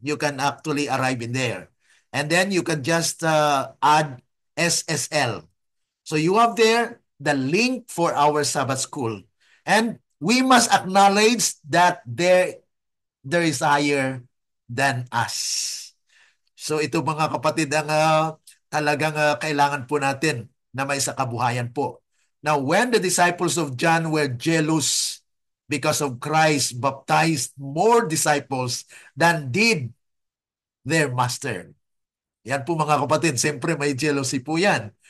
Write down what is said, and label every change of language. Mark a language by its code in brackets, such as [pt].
[en] You can actually arrive in there. And then you can just add SSL. So you have there the link for our Sabbath School. And we must acknowledge that there is higher than us. [tl] So ito mga kapatid ang talagang kailangan po natin na may sa kabuhayan po. [en] Now when the disciples of John were jealous because of Christ baptized more disciples than did their master. [tl] Yan po mga kapatid, siyempre may jealousy po yan.